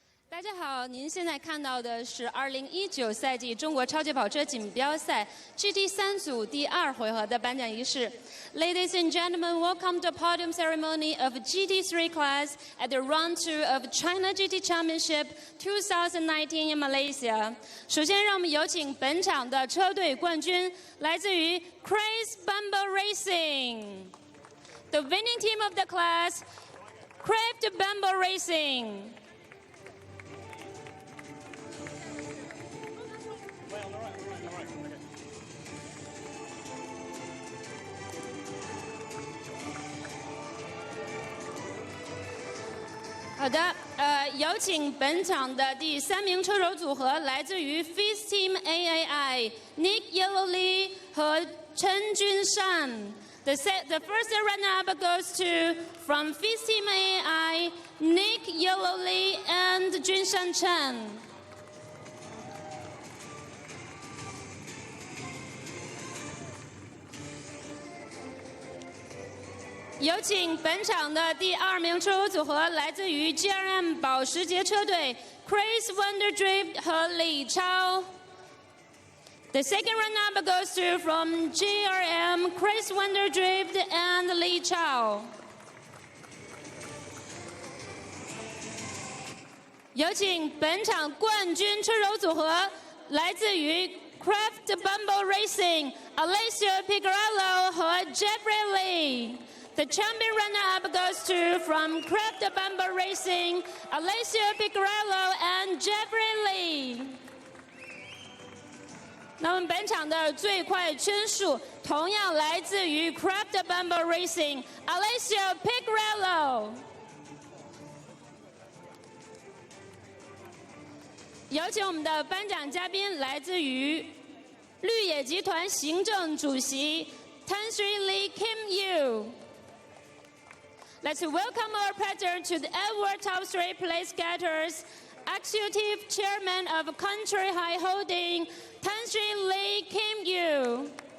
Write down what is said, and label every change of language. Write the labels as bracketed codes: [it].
[zh] 大家好，您现在看到的是2019赛季中国超级跑车锦标赛 GT3 组第2回合的颁奖仪式。 [en] Ladies and gentlemen, welcome to the podium ceremony of GT3 class at the Round 2 of China GT Championship 2019 in Malaysia. [zh] 首先，让我们有请本场的车队冠军，来自于 Chris Bumble Racing. [en] The winning team of the class, Craft Bumble Racing. [zh] 好的，有请本场的第3名车手组合，来自于 FIS Team AAI Nick Yellow Lee 和陈君善。 [en] The first runner-up goes to from FIS Team AI, Nick Yellowly and Junshan Chen. [zh] 有请本场的第2名车手组合，来自于 GRM 保时捷车队 Chris Wonderdrift 和李超。 [en] The second run-up goes to from GRM Chris Wonderdrift and Li Chao. [zh] 有请本场冠军车手组合，来自于 Craft Bumble Racing Alessio Picarello 和 Jeffrey Lee。 [en] The champion runner-up goes to from Craft Bumble Racing Alessio Picarello and Jeffrey Lee。 [zh] 那么本场的最快圈数同样来自于 Craft Bumble Racing Alessio Picarello。有请我们的颁奖嘉宾，来自于绿野集团行政主席 Tansri Lee Kim Yu。 [en] Let's welcome our president to the award top 3 place getters, Executive Chairman of Country High Holding, Tansri Lee Kim Yu.